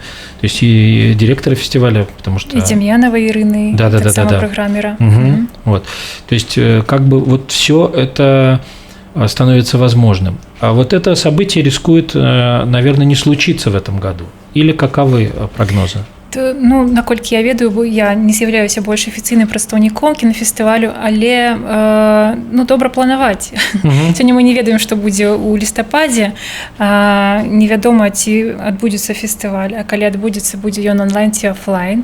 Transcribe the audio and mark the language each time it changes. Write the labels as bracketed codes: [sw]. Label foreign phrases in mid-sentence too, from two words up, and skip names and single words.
[ru] То есть и директора фестиваля, потому что... И Демьянова Ирины, да. программера. Вот. То есть как бы вот все это становится возможным. А вот это событие рискует, наверное, не случиться в этом году. Или каковы прогнозы? [be] Ну, наколькі я ведаю, бо я не з'яўляюся больш афіцыйным прадстаўніком кінафестывалю, але ну, добра планаваць. Сёння мы не ведаем, што будзе ў лістападзе. Невядома, ці адбудзецца фестываль, а калі адбудзецца, будзе ён онлайн ці офлайн.